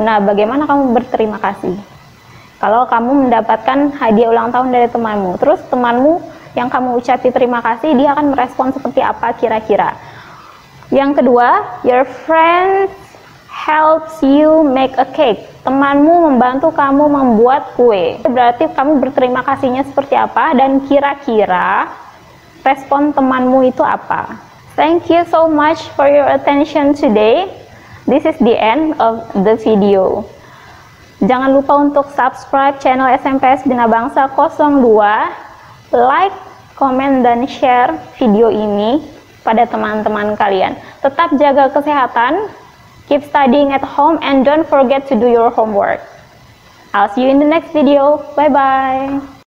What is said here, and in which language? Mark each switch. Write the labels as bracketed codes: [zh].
[id] Nah, bagaimana kamu berterima kasih? Kalau kamu mendapatkan hadiah ulang tahun dari temanmu, terus temanmu yang kamu ucapi terima kasih, dia akan merespon seperti apa kira-kira? Yang kedua, [en] your friend helps you make a cake. [id] Temanmu membantu kamu membuat kue. Berarti kamu berterima kasihnya seperti apa dan kira-kira respon temanmu itu apa? [en] Thank you so much for your attention today. This is the end of the video. [id] Jangan lupa untuk subscribe channel SMPS Bina Bangsa 02, like, komen, dan share video ini pada teman-teman kalian. Tetap jaga kesehatan, [en] keep studying at home, and don't forget to do your homework. I'll see you in the next video. Bye-bye.